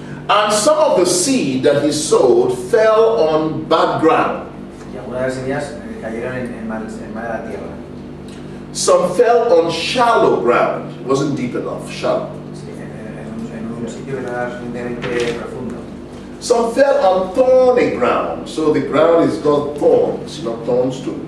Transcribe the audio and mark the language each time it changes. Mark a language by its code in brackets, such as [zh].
[en] And some of the seed that he sowed fell on bad ground. [es] Y algunas de las semillas cayeron en mala tierra. [en] Some fell on shallow ground. It wasn't deep enough, shallow. [es] Sí, en un sitio que no era suficientemente profundo. [en] Some fell on thorny ground. So the ground is got thorns, you know, thorns too.